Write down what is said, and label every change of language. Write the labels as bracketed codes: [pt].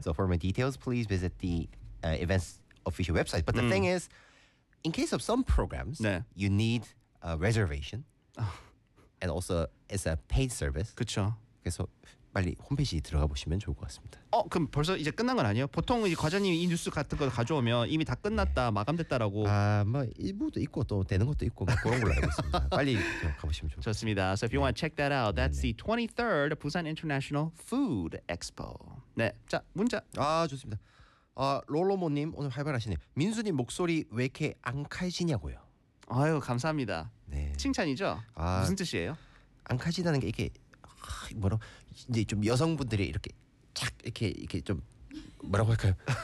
[en] So for more details, please visit the events official website. But the thing is, in case of some programs, [ko] 네. [en] you need a reservation, and also it's a paid service. [ko] 그렇죠. 그래서 빨리 홈페이지 들어가 보시면 좋을 것 같습니다. 어, 그럼 벌써 이제 끝난 건 아니에요? 보통 이제 과장님이 이 뉴스 같은 거 가져오면 이미 다 끝났다, 네. 마감됐다라고. 아, 뭐 일부도 있고 또 되는 것도 있고 막 그런 걸로 알고 있습니다. 빨리 가 보시면 좋을 것 같습니다. 좋습니다. [en] So if you [ko] 네. [en] want to check that out, that's 네네. the 23rd Busan International Food Expo. [ko] 네, 자 문자. 아, 좋습니다. 아, 롤로모님 오늘 활발하시네요. 민수님 목소리 왜 이렇게 안 칼지냐고요. 아유, 감사합니다. 네. 칭찬이죠? 아, 무슨 뜻이에요? 안 칼지다는 게 이렇게 뭐라 이제 좀 여성분들이 이렇게 착 이렇게 이렇게 좀 뭐라고 할까요?